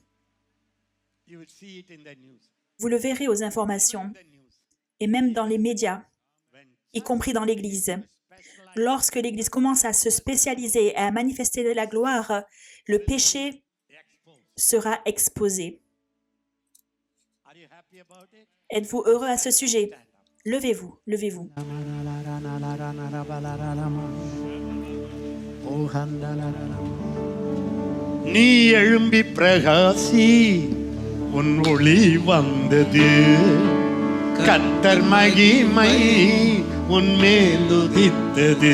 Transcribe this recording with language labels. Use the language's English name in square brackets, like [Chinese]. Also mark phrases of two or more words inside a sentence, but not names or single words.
[French] Vous le verrez aux informations et même dans les médias, y compris dans l'Église. Lorsque l'Église commence à se spécialiser et à manifester de la gloire, le péché sera exposé. Êtes-vous heureux à ce sujet? Levez-vous, levez-vous. [Tamil] நீ எழும்பி பிரகாசி உன் ஒளி வந்தது கர்த்தர் மகிமை உன் மேல் உதித்தது